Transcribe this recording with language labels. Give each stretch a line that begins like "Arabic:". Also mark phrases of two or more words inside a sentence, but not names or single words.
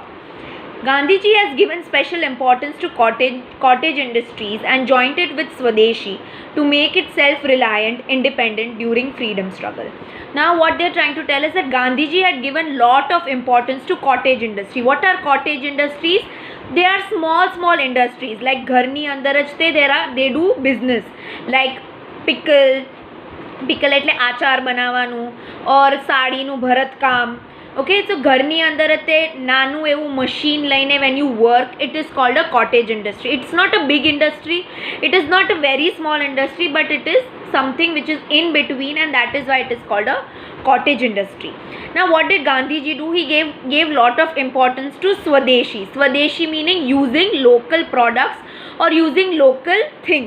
English: Gandhiji has given special importance to cottage industries and joined it with Swadeshi to make it self-reliant, independent during freedom struggle. Now what they are trying to tell us that Gandhiji had given lot of importance to cottage industry. What are cottage industries? They are small industries like
Gujarati: ઘરની અંદર જ
English: they do business like pickle
Gujarati: એટલે આચાર બનાવવાનું
English: or
Gujarati: સાડીનું ભરતકામ.
English: Okay, so
Gujarati: ઘરની અંદર તે નાનું એવું machine લઈને
English: when you work, it is called a cottage industry. It's not a big industry, it is not a very small industry, but it is something which is in between, and that is why it is called a cottage industry. Now what did Gandhiji do? He gave lot of importance to Swadeshi. Swadeshi meaning using local products or using local things.